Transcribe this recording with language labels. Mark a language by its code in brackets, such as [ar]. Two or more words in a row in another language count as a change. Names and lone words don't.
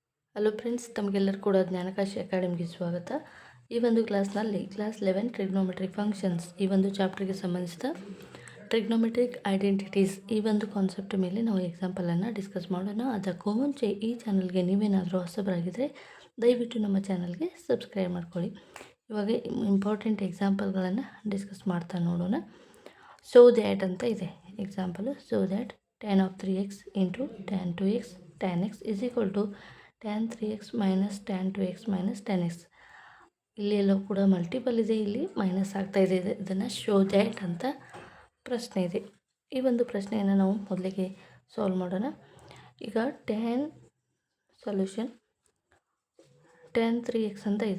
[en] Hello friends, [kn] ತಮಗೆಲ್ಲರೂ ಕೂಡ ಜ್ಞಾನಕಾಶಿ ಅಕಾಡೆಮಿಗೆ ಸ್ವಾಗತ. ಈ ಒಂದು ಕ್ಲಾಸ್ನಲ್ಲಿ [en] class 11 trigonometric functions [kn] ಈ ಒಂದು ಚಾಪ್ಟರ್ಗೆ ಸಂಬಂಧಿಸಿದ [en] trigonometric identities [kn] ಈ ಒಂದು ಕಾನ್ಸೆಪ್ಟ್ ಮೇಲೆ ನಾವು ಎಕ್ಸಾಂಪಲನ್ನು ಡಿಸ್ಕಸ್ ಮಾಡೋಣ. ಅದಕ್ಕೂ ಮುಂಚೆ ಈ ಚಾನಲ್ಗೆ ನೀವೇನಾದರೂ ಹೊಸಬರಾಗಿದ್ದರೆ ದಯವಿಟ್ಟು ನಮ್ಮ ಚಾನಲ್ಗೆ ಸಬ್ಸ್ಕ್ರೈಬ್ ಮಾಡ್ಕೊಳ್ಳಿ. ಇವಾಗ ಇಂಪಾರ್ಟೆಂಟ್ ಎಕ್ಸಾಂಪಲ್ಗಳನ್ನು ಡಿಸ್ಕಸ್ ಮಾಡ್ತಾ ನೋಡೋಣ. [en] show that [kn] ಅಂತ ಇದೆ ಎಕ್ಸಾಂಪಲು. [en] show that tan of 3x into tan 2x tan x is equal to tan 3x minus tan 2x minus tan x. [kn] ಇಲ್ಲಿ ಎಲ್ಲೋ ಕೂಡ ಮಲ್ಟಿಪಲ್ ಇದೆ, ಇಲ್ಲಿ ಮೈನಸ್ ಆಗ್ತಾ ಇದೆ. ಇದನ್ನು [en] show that [kn] ಅಂತ ಪ್ರಶ್ನೆ ಇದೆ. ಈ ಒಂದು ಪ್ರಶ್ನೆಯನ್ನು ನಾವು ಮೊದಲಿಗೆ ಸಾಲ್ವ್ ಮಾಡೋಣ. ಈಗ [en] tan solution [kn] tan 3x ಅಂತ ಇದೆ.